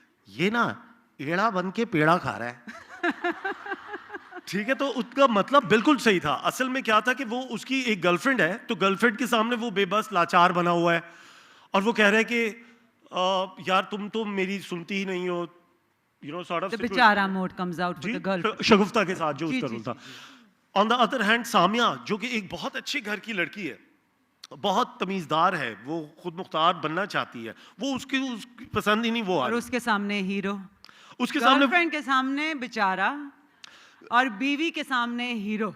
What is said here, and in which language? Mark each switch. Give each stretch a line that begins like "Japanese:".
Urdu: یہ نا ایڑا بن کے پیڑا کھا رہا ہے. ٹھیک ہے, تو اس کا مطلب بالکل صحیح تھا. اصل میں کیا تھا کہ وہ اس کی ایک گرل فرینڈ ہے, تو گرل فرینڈ کے سامنے وہ بے بس لاچار بنا ہوا ہے, اور وہ کہہ رہا ہے کہ یار تم تو میری سنتی ہی نہیں ہو,
English: بیچارہ mood comes out with the girl,
Urdu: شگفتہ کے ساتھ جو اس کا رول تھا.
English: on the other hand
Urdu: سامیہ جو کہ ایک بہت اچھے گھر کی لڑکی ہے, بہت تمیزدار ہے, وہ خود مختار بننا چاہتی ہے, وہ اس کی پسند ہی نہیں, وہ اور اس کے سامنے ہیرو, اس کے گرل سامنے فرینڈ کے سامنے بیچارہ, اور بیوی کے سامنے ہیرو.